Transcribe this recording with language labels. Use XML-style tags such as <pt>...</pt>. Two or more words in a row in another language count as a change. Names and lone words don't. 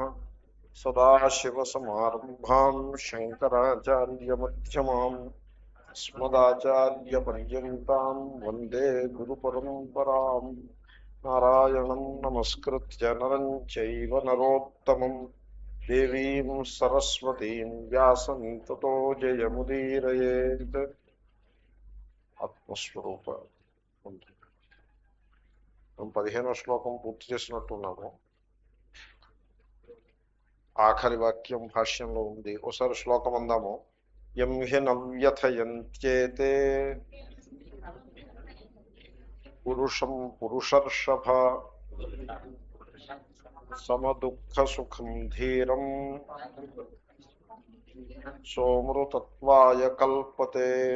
<sa>सदाशिवसमारम्भां शङ्कराचार्यमध्यमाम् अस्मदाचार्यपर्यन्तां वन्दे गुरुपरम्पराम्। नारायणं नमस्कृत्य नरं चैव नरोत्तमं देवीं सरस्वतीं व्यासं ततो जयमुदीरयेत्।</sa> <te>ఆత్మస్వరూప మనం 15వ శ్లోకం పూర్తి చేసినట్టున్నాము. ఆఖరి వాక్యం భాష్యంలో ఉంది. ఒకసారి శ్లోకం అందాము.</te> <sa>यं हि नव्यथयंत्येते पुरुषं पुरुषर्षभ समदुःखसुखं धीरं सोमृतत्वाय कल्पते.</sa>